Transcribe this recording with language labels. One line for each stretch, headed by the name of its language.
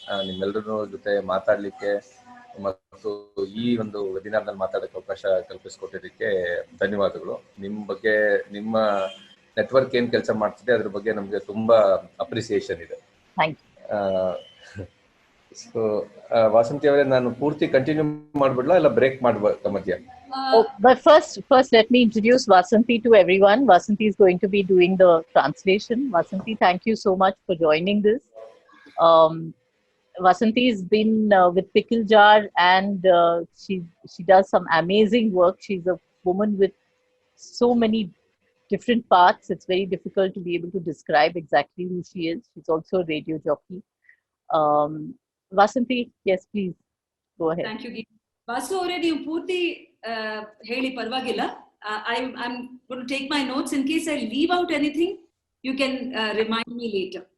Kannada: ನಿಮ್ಮೆಲ್ಲರ ಜೊತೆ ಮಾತಾಡಲಿಕ್ಕೆ ಮತ್ತು ಈ ಒಂದು ವೆಬಿನಾರ್ನಲ್ಲಿ ಮಾತಾಡೋಕ್ಕೆ ಅವಕಾಶ ಕಲ್ಪಿಸಿಕೊಟ್ಟಿದ್ದಕ್ಕೆ ಧನ್ಯವಾದಗಳು. ನಿಮ್ಮ ಬಗ್ಗೆ, ನಿಮ್ಮ ನೆಟ್ವರ್ಕ್ ಏನು ಕೆಲಸ ಮಾಡ್ತಿದೆ ಅದ್ರ ಬಗ್ಗೆ ನಮಗೆ ತುಂಬಾ ಅಪ್ರಿಸಿಯೇಷನ್ ಇದೆ. ಸೊ ವಾಸಂತಿ ಅವರೇ, ನಾನು ಪೂರ್ತಿ ಕಂಟಿನ್ಯೂ ಮಾಡ್ಬಿಡ್ಲಾ ಇಲ್ಲ ಬ್ರೇಕ್ ಮಾಡ್ಬೇಕಾ ಮಧ್ಯ?
English: But first let me introduce Vasanti to everyone. Vasanti is going to be doing the translation. Vasanti, thank you so much for joining this. Vasanti has been with Pickle Jar, and she does some amazing work. She's a woman with so many different parts. It's very difficult to be able to describe exactly who she is. She's also a radio jockey. Vasanti, yes, please go ahead. Thank you, Geeta.
Kannada: Vasu already ನೀವು ಪೂರ್ತಿ ಹೇಳಿ ಪರವಾಗಿಲ್ಲ.
English: I'm going to take my notes. In case I leave out anything, you can remind me later.